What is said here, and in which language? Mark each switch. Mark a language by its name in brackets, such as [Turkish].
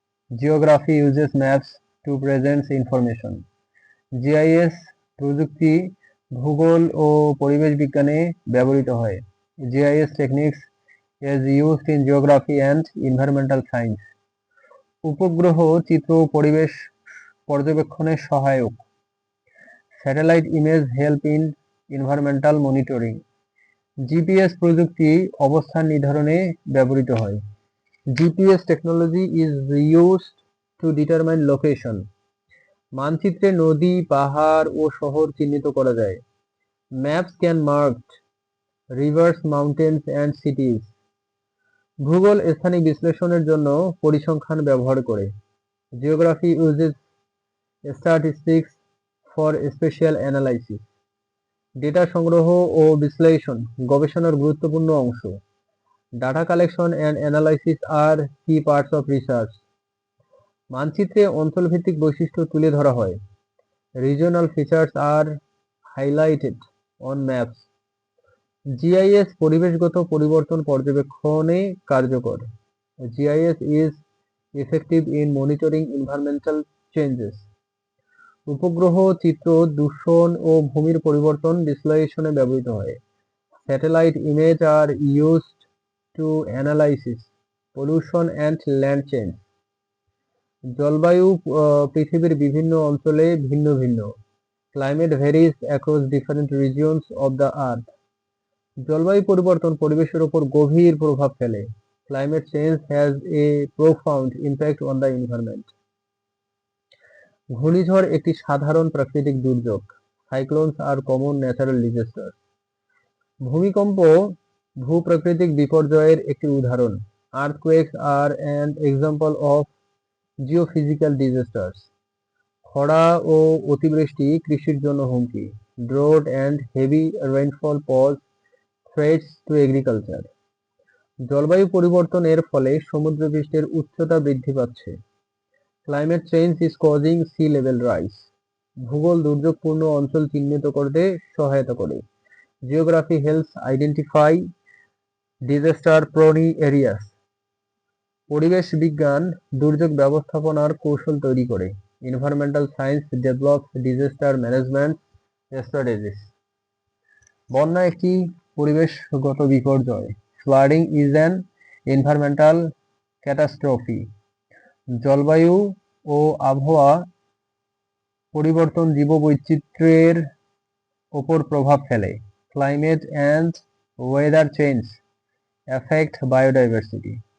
[English] Geography uses maps to present information. [Bangla] GIS প্রযুক্তি ভূগোল ও পরিবেশ বিজ্ঞানে ব্যবহৃত হয়। [English] GIS techniques is used in geography and environmental science. [Bangla] উপগ্রহ চিত্র ও পরিবেশ পর্যবেক্ষণে সহায়ক। [English] Satellite image help in environmental monitoring. [Bangla] GPS প্রযুক্তি অবস্থান নির্ধারণে ব্যবহৃত হয়। [English] GPS technology is used to determine location. [Bangla] মানচিত্রে নদী, পাহাড় ও শহর চিহ্নিত করা যায়। [English] Maps can mark rivers, mountains and cities. [Bangla] ভূগোল স্থানিক বিশ্লেষণের জন্য পরিসংখ্যান ব্যবহার করে। [English] Geography uses statistics for spatial analysis. [Bangla] Data সংগ্রহ ও বিশ্লেষণ গবেষণার গুরুত্বপূর্ণ অংশ। [English] Data collection and analysis are key parts of research. [Bangla] মানচিত্রে অঞ্চলভিত্তিক বৈশিষ্ট্য তুলে ধরা হয়। [English] Regional features are highlighted on maps. [Bangla] GIS পরিবেশগত পরিবর্তন পর্যবেক্ষণে কার্যকর। [English] GIS is effective in monitoring environmental changes. [Bangla] উপগ্রহ চিত্র দূষণ ও ভূমির পরিবর্তন বিশ্লেষণে ব্যবহৃত হয়। [English] Satellite images are used to analyze pollution and land change. [Bangla] জলবায়ু পৃথিবীর বিভিন্ন অঞ্চলে ভিন্ন ভিন্ন। [English] Climate varies across different regions of the earth. [Bangla] জলবায়ু পরিবর্তন পরিবেশের উপর গভীর প্রভাব ফেলে। [English] Climate change has a profound impact on the environment. [Bangla] ঘূর্ণিঝড় একটি সাধারণ প্রাকৃতিক দুর্যোগ। [English] Cyclones are common natural disasters. [Bangla] ভূমিকম্প ভূপ্রাকৃতিক বিপর্যয়ের একটি উদাহরণ। [English] Earthquakes are an example of geophysical disasters. [Bangla] খরা ও অতিবৃষ্টি কৃষির জন্য হুমকি। [English] Drought and heavy rainfall pose threats to agriculture. [Bangla] জলবায়ু পরিবর্তনের ফলে সমুদ্রপৃষ্ঠের উচ্চতা বৃদ্ধি পাচ্ছে। [English] Climate change is causing sea level rise. [Bangla] ভূগোল দুর্যোগপূর্ণ অঞ্চল চিহ্নিত করতে সহায়তা করে। [English] Geography helps identify disaster prone areas. [Bangla] পরিবেশ বিজ্ঞান দুর্যোগ ব্যবস্থাপনার কৌশল তৈরি করে। [English] Environmental science develops disaster management strategies. [Bangla] বন্যা একটি পরিবেশগত বিপর্যয়। [English] Flooding is an environmental catastrophe. [Bangla] জলবায়ু ও আবহাওয়া পরিবর্তন জীববৈচিত্র্যের ওপর প্রভাব ফেলে। [English] Climate and weather change affect biodiversity.